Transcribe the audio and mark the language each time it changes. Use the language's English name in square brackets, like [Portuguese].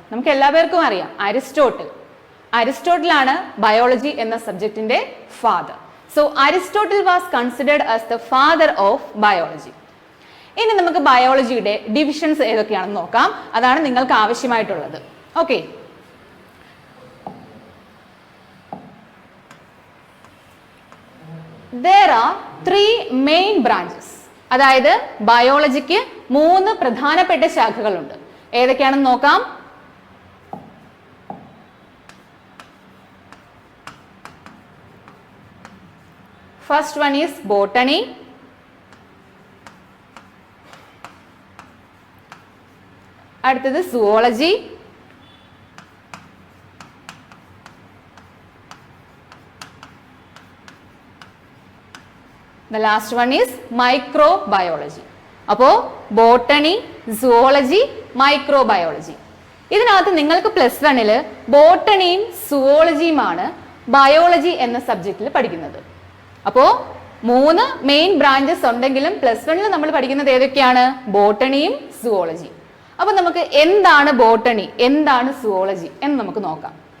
[Malayalam] നമുക്ക് എല്ലാവർക്കും അറിയാം, അരിസ്റ്റോട്ടിൽ. അരിസ്റ്റോട്ടിലാണ് ബയോളജി എന്ന സബ്ജക്റ്റിന്റെ father. [English] So Aristotle was considered as the father of biology. [Malayalam] ഇനി നമുക്ക് ബയോളജിയുടെ ഡിവിഷൻസ് ഏതൊക്കെയാണെന്ന് നോക്കാം. അതാണ് നിങ്ങൾക്ക് ആവശ്യമായിട്ടുള്ളത്. [English] Okay, there are 3 main branches. [Malayalam] അതായത് ബയോളജിക്ക് 3 പ്രധാനപ്പെട്ട ശാഖകളുണ്ട്. ഏതൊക്കെയാണെന്ന് നോക്കാം. [English] First one is botany. [Malayalam] അടുത്തത് zoology. [English] The last one is microbiology. [Malayalam] അപ്പോൾ ബോട്ടണി, സുവോളജി, മൈക്രോബയോളജി. ഇതിനകത്ത് നിങ്ങൾക്ക് +1 ബോട്ടണിയും സുവോളജിയുമാണ് ബയോളജി എന്ന സബ്ജക്റ്റിൽ പഠിക്കുന്നത്. അപ്പോൾ 3 മെയിൻ ബ്രാഞ്ചസ് ഉണ്ടെങ്കിലും +1 നമ്മൾ പഠിക്കുന്നത് ഏതൊക്കെയാണ്? ബോട്ടണിയും സുവോളജിയും. അപ്പൊ നമുക്ക് എന്താണ് ബോട്ടണി, എന്താണ് സുവോളജി എന്ന് നമുക്ക് നോക്കാം.